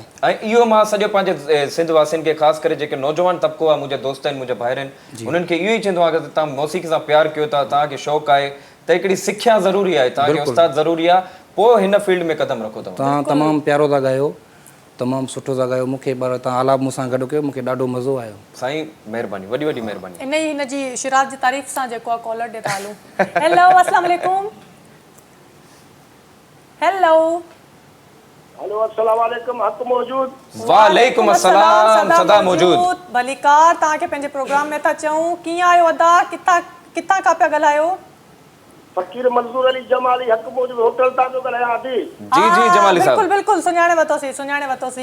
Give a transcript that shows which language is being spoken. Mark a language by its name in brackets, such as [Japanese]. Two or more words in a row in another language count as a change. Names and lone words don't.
[Sindhi] ऐं इहो मां सॼो पंहिंजे सिंध वासियुनि खे ख़ासि करे जेके नौजवान तबिको आहे, मुंहिंजा दोस्त आहिनि, मुंहिंजा भाइर आहिनि, उन्हनि खे इहो ई चवंदो आहे कि तव्हां मौसीक़ी सां प्यारु कयो था, तव्हांखे शौक़ु आहे त हिकिड़ी सिख्या ज़रूरी आहे, तव्हांखे उस्ताद ज़रूरी आहे, पोइ हिन फील्ड में कदम रखो। तव्हां तमामु प्यारो था ॻायो, तमामु सुठो था ॻायो। मूंखे पर तव्हां आलाप मूंसां गॾु कयो, मूंखे ॾाढो मज़ो आयो। साईं महिरबानी, वॾी वॾी महिरबानी। इन ई हिन जी शिराज जी तारीफ़ सां जेको आहे कॉलर ॾे था हलूं। हेलो [Arabic] السلام عليكم. [Sindhi] हेलो हेलो [Arabic] السلام عليكم. [Sindhi] हक़ मौजूद। [Arabic] وعليكم السلام, [Sindhi] सदा मौजूद। भलीकार, तव्हांखे पंहिंजे प्रोग्राम में था चऊं, कीअं आहियो अदा, किथां का पिया ॻाल्हायो? फ़कीर मंसूर अली जमाली, हक़ मौजूद होटल तां जो ॻाल्हायां थी। जी जमाली साहब। बिल्कुलु सुञाणे वरितोसीं।